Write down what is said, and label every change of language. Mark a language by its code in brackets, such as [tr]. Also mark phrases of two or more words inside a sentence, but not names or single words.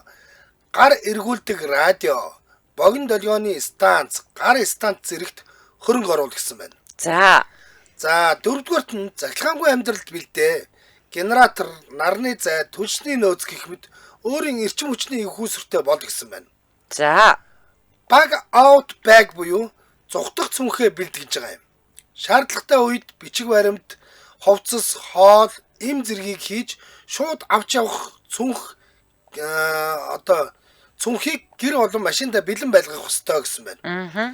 [mn] Гар эргүүлдэг радио, богино долгионы станц, гар станц зэрэгт хөрөнгө оруул гэсэн байна. За дөрөвдүгээрт нь захилгаангүй амьдралд бэлдээ. Генератор, нарны зай, түлшний нөөц гэх мэт өөрийн эрчим хүчний их үүсвэртэй бол гэсэн байна. [en] Bug out bag [mn] буюу зүхтах цүнхээ бэлтгэж байгаа юм. Шаардлагатай үед бичиг баримт, хувцас, хоол, эм зэргийг хийж шууд авч явах цүнх цүнхийг гэр болон машиндаа бэлэн байлгах ёстой гэсэн байна. Аа.